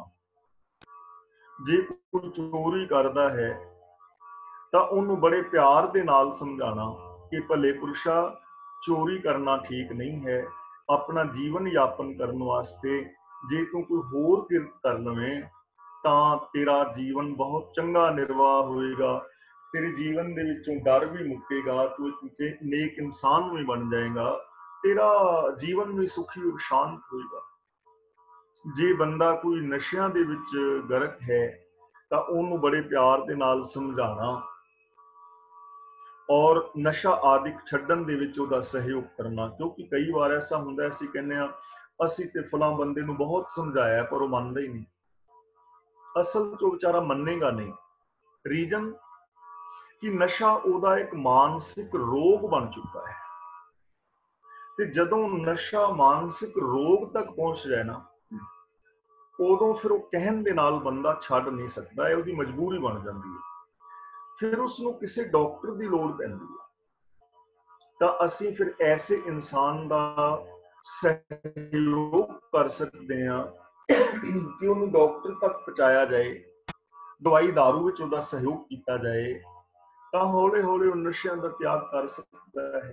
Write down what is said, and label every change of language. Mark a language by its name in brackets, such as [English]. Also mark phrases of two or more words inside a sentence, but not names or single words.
[Punjabi] ਜੇ ਕੋਈ ਚੋਰੀ ਕਰਦਾ ਹੈ ਤਾਂ ਉਹਨੂੰ ਬੜੇ ਪਿਆਰ ਦੇ ਨਾਲ ਸਮਝਾਣਾ ਕਿ ਭਲੇ ਪੁਰਸ਼ਾ ਚੋਰੀ ਕਰਨਾ ਠੀਕ ਨਹੀਂ ਹੈ, ਆਪਣਾ ਜੀਵਨ ਯਾਪਨ ਕਰਨ ਵਾਸਤੇ ਜੇ ਤੂੰ ਕੋਈ ਹੋਰ ਕਿਰਤ ਕਰ ਲਵੇਂ ਤਾਂ ਤੇਰਾ ਜੀਵਨ ਬਹੁਤ ਚੰਗਾ ਨਿਰਵਾਹ ਹੋਏਗਾ, ਤੇਰੇ ਜੀਵਨ ਦੇ ਵਿੱਚੋਂ ਡਰ ਵੀ ਮੁੱਕੇਗਾ, ਤੂੰ ਇੱਕ ਨੇਕ ਇਨਸਾਨ ਵੀ ਬਣ ਜਾਏਗਾ, ਤੇਰਾ ਜੀਵਨ ਵੀ ਸੁਖੀ ਔਰ ਸ਼ਾਂਤ ਹੋਏਗਾ। ਜੇ ਬੰਦਾ ਕੋਈ ਨਸ਼ਿਆਂ ਦੇ ਵਿੱਚ ਗਰਕ ਹੈ ਤਾਂ ਉਹਨੂੰ ਬੜੇ ਪਿਆਰ ਦੇ ਨਾਲ ਸਮਝਾਣਾ ਔਰ ਨਸ਼ਾ ਆਦਿ ਛੱਡਣ ਦੇ ਵਿਚ ਉਹਦਾ ਸਹਿਯੋਗ ਕਰਨਾ। ਕਿਉਂਕਿ ਕਈ ਬਾਰ ਐਸਾ ਹੁੰਦਾ ਹੈ ਅਸੀਂ ਕਹਿਨੇ ਆ ਅਸੀਂ ਤੇ ਫਲਾਂ ਬੰਦੇ ਨੂੰ ਬਹੁਤ ਸਮਝਾਇਆ ਪਰ ਵੋ ਮੰਨਦਾ ਹੀ ਨਹੀਂ, ਅਸਲ ਚ ਬੇਚਾਰਾ ਮੰਨੇਗਾ ਨਹੀਂ। ਰੀਜ਼ਨ ਕਿ ਨਸ਼ਾ ਉਹਦਾ ਏਕ ਮਾਨਸਿਕ ਰੋਗ ਬਣ ਚੁੱਕਾ ਹੈ, ਤੇ ਜਦੋਂ ਨਸ਼ਾ ਮਾਨਸਿਕ ਰੋਗ ਤਕ ਪਹੁੰਚ ਜਾਏ ਨਾ ਉਦੋਂ ਫਿਰ ਵੋ ਕਹਿਣ ਦੇ ਨਾਲ ਬੰਦਾ ਛੱਡ ਨਹੀਂ ਸਕਦਾ, ਉਹਦੀ ਮਜਬੂਰੀ ਬਣ ਜਾਂਦੀ ਹੈ, ਫਿਰ ਉਸਨੂੰ ਕਿਸੀ ਡਾਕਟਰ ਕੀ ਲੋੜ ਪੈਂਦੀ ਹੈ। [Hindi] तो असीं फिर ऐसे इंसान का सहयोग कर सकते हैं कि उन्हें डॉक्टर तक पहुँचाया जाए, दवाई दारू विच उहदा सहयोग किया जाए, तो हौले हौले नशियां दा त्याग कर सकता है।